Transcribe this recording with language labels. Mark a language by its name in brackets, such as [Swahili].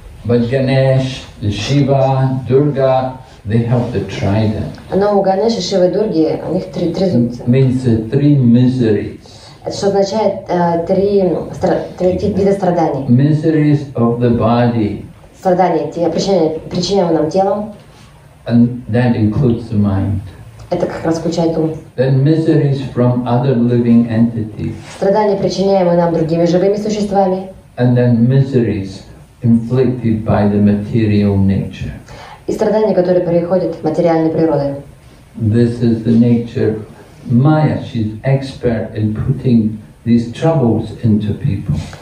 [English] But Ganesh, Shiva, Durga, they have the trident. [Russian] Но у Ганеша, Шивы и Дурги у них три трезубца. [English] Means the three miseries. [Russian] Это что означает три вида страданий. [English] Miseries of the body. [Russian] Страдания, причиняемые нам телом. [English] And that includes the mind. [Russian] Это как раз включает ум. [English] Then miseries from other living entities. [Russian] Страдания, причиняемые нам другими живыми существами. [English] And then miseries inflicted by the material nature. [Russian] И страдания, которые приходят от материальной природы. [English] This is the nature of Maya. She's expert in putting these troubles into people.